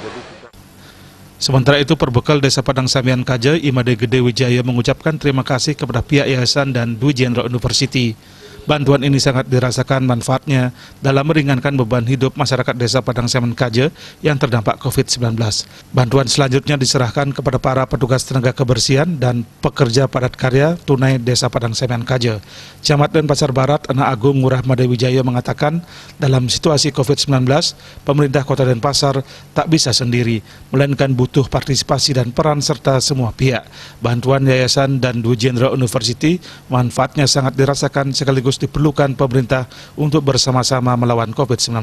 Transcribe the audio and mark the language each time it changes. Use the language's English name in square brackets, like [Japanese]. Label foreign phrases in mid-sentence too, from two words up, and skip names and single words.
[Indonesian] Sementara itu, perbekal Desa Padang Sambian Kaje, Imade Gede Wijaya mengucapkan terima kasih kepada pihak Yayasan dan Dwi Jendra University. Bantuan ini sangat dirasakan manfaatnya dalam meringankan beban hidup masyarakat Desa Padang Sambian Kaje yang terdampak COVID-19. Bantuan selanjutnya diserahkan kepada para petugas tenaga kebersihan dan pekerja padat karya tunai Desa Padang Sambian Kaje. Camat Denpasar Barat, Anak Agung Ngurah Made Wijaya mengatakan dalam situasi COVID-19, pemerintah Kota Denpasar tak bisa sendiri, melainkan butuh partisipasi dan peran serta semua pihak. Bantuan Yayasan dan Dwi Jendra University manfaatnya sangat dirasakan sekaligus diperlukan pemerintah untuk bersama-sama melawan COVID-19.